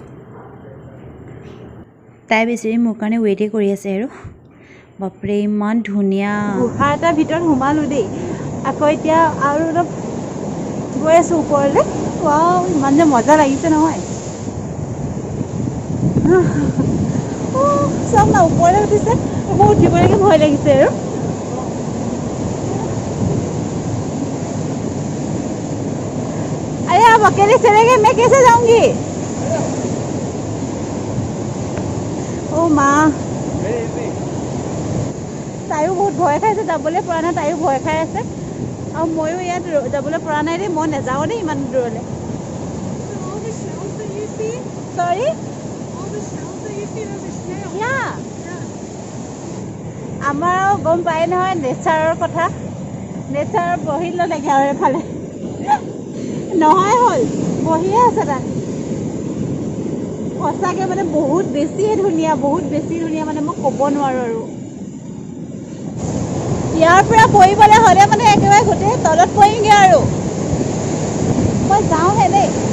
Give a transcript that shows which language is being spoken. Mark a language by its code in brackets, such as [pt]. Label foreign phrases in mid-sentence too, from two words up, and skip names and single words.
[as] তাই বেছি মোৰ কাৰণে ৱেইটে কৰি আছে আৰু বাপৰে ইমান ধুনীয়া গুহা এটা ভিতৰত সোমালো দেই আকৌ এতিয়া আৰু অলপ গৈ আছো ওপৰলৈ ওৱাও ইমান যে মজা লাগিছে নহয় সব না ওপৰলৈ উঠিছে মোৰ উঠিবলৈকে ভয় লাগিছে আৰু [hi] अरे आप अकेले चले गए मैं कैसे जाऊंगी ओ माँ [as] তাইও বহুত ভয় খাইছে যাবলৈ পৰা নাই তাইও ভয় খাই আছে আৰু ময়ো ইয়াত যাবলৈ পৰা নাই দেই মই নাযাওঁ দেই ইমান দূৰলৈ Sorry? [en] all the shells that you see those are snails. Yeah. [as] আমাৰো গম পাই নহয় নেচাৰৰ কথা নেচাৰৰ বহিল লাগে আৰু এফালে নহয় হ'ল বহিয়ে আছে তাত সঁচাকৈ মানে বহুত বেছি ধুনীয়া মানে মই ক'ব নোৱাৰো আৰু ইয়াৰ পৰা পৰিবলৈ হ'লে মানে একেবাৰে গোটেই তলত পৰিমগৈ আৰু মই যাওঁহে দেই